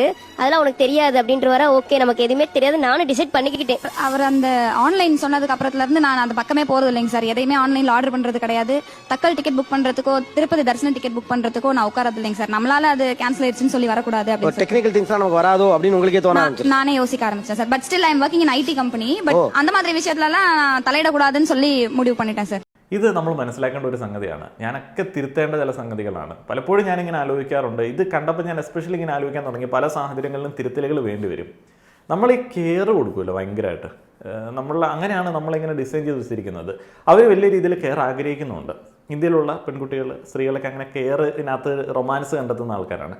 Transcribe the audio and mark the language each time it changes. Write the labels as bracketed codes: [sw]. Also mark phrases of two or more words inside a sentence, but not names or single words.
[ta] அதெல்லாம் உனக்கு தெரியாது அப்படின்றவாரா. ஓகே, நமக்கு எதுவுமே தெரியாது, நானும் டிசைட் பண்ணிக்கிட்டேன். அவர் அந்த ஆன்லைன் சொன்னதுக்கு அப்புறத்துல இருந்து நான் அந்த பக்கமே போறது இல்லைங்க சார். எதையுமே ஆன்லைன்ல ஆர்டர் பண்றது கிடையாது. தக்கல் டிக்கெட் புக் பண்றதுக்கோ திருப்பதி தரிசன டிக்கெட் புக் பண்றதுக்கோ நான் உட்காரது இல்லைங்க சார். நம்மளால அது கேன்சல் ஆயிடுச்சுன்னு சொல்லி வரக்கூடாது அப்படின்னு [en] technical things [ta] நமக்கு வராதோ அப்படின்னு உங்களுக்கே தோண ஆரம்பிச்சு நானே யோசிக்க ஆரம்பிச்சேன் சார். [en] But still I am working in IT company. [ta] பட் அந்த மாதிரி விஷயத்துல எல்லாம் தலையிடக்கூடாதுன்னு சொல்லி முடிவு பண்ணிட்டேன் சார். [ml] ഇത് നമ്മൾ മനസ്സിലാക്കേണ്ട ഒരു സംഗതിയാണ്. ഞാനൊക്കെ തിരുത്തേണ്ട ചില സംഗതികളാണ്. പലപ്പോഴും ഞാനിങ്ങനെ ആലോചിക്കാറുണ്ട്. ഇത് കണ്ടപ്പോൾ ഞാൻ എസ്പെഷ്യലി ഇങ്ങനെ ആലോചിക്കാൻ തുടങ്ങി. പല സാഹചര്യങ്ങളിലും തിരുത്തലുകൾ വേണ്ടി വരും. നമ്മൾ ഈ കെയർ കൊടുക്കുമല്ലോ ഭയങ്കരമായിട്ട്. അങ്ങനെയാണ് നമ്മളിങ്ങനെ ഡിസൈൻ ചെയ്ത് വെച്ചിരിക്കുന്നത്. അവർ വലിയ രീതിയിൽ കെയർ ആഗ്രഹിക്കുന്നുണ്ട്. ഇന്ത്യയിലുള്ള പെൺകുട്ടികൾ, സ്ത്രീകളൊക്കെ അങ്ങനെ കെയറിനകത്ത് റൊമാൻസ് കണ്ടെത്തുന്ന ആൾക്കാരാണ്.